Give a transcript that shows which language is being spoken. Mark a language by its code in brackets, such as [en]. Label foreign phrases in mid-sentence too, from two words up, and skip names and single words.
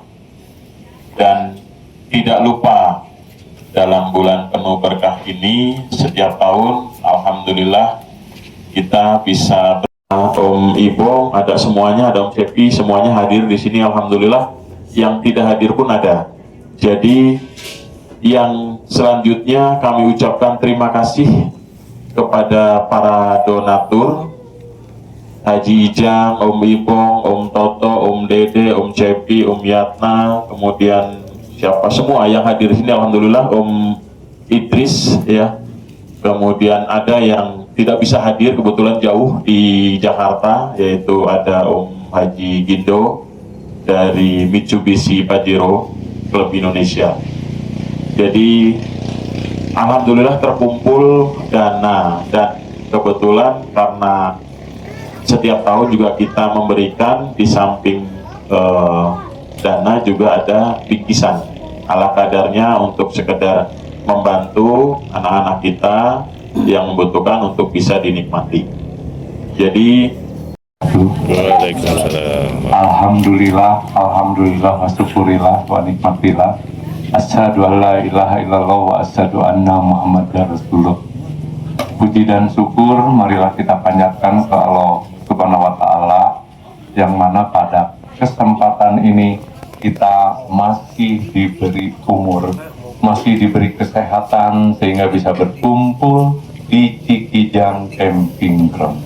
[id] Dan tidak lupa dalam bulan penuh berkah ini, setiap tahun alhamdulillah kita bisa, Om Ibo, ada semuanya, ada Om Cepi, semuanya hadir di sini alhamdulillah. Yang tidak hadir pun ada. Jadi yang selanjutnya kami ucapkan terima kasih kepada para donatur, Haji Ijang, Om Ibong, Om Toto, Om Dede, Om Cepi, Om Yatna, kemudian siapa semua yang hadir di sini alhamdulillah, Om Idris ya. Kemudian ada yang tidak bisa hadir, kebetulan jauh di Jakarta, yaitu ada Om Haji Gindo dari Mitsubishi Pajero Klub Indonesia. Jadi alhamdulillah terkumpul dana, dan kebetulan karena setiap tahun juga kita memberikan di samping dana juga ada bingkisan ala kadarnya untuk sekedar membantu anak-anak kita yang membutuhkan untuk bisa dinikmati. Jadi [ar] الحمد لله، الحمد لله، والشكر لله، والنعمة لله. أشهد أن لا إله إلا الله وأشهد أن محمدا رسول الله. [id] Puji dan syukur marilah kita panjatkan ke Allah [ar] سبحانه وتعالى, [id] yang mana pada kesempatan ini kita masih diberi umur, masih diberi kesehatan sehingga bisa berkumpul di Cikijang Camping Ground.